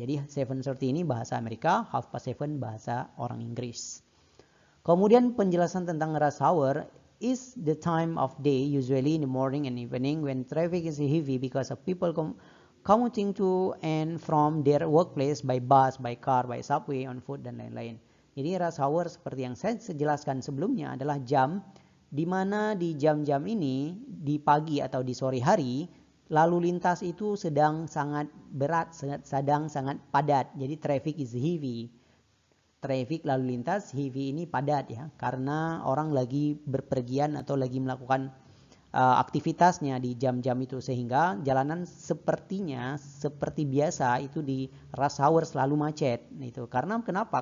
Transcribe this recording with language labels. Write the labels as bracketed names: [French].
[Indonesian] Jadi 7:30 ini bahasa Amerika, 7:30 bahasa orang Inggris. Kemudian penjelasan tentang [English] rush hour is the time of day usually in the morning and evening when traffic is heavy because of people commuting to and from their workplace by bus, by car, by subway, on foot [Indonesian] dan lain-lain. Jadi rush hour seperti yang saya jelaskan sebelumnya adalah jam di mana di jam-jam ini di pagi atau di sore hari lalu lintas itu sedang sangat berat, sedang sangat padat. Jadi [English] traffic is heavy. [Indonesian] Traffic lalu lintas heavy ini padat ya, karena orang lagi berpergian atau lagi melakukan aktivitasnya di jam-jam itu, sehingga jalanan sepertinya seperti biasa itu di rush hour selalu macet. Itu karena kenapa?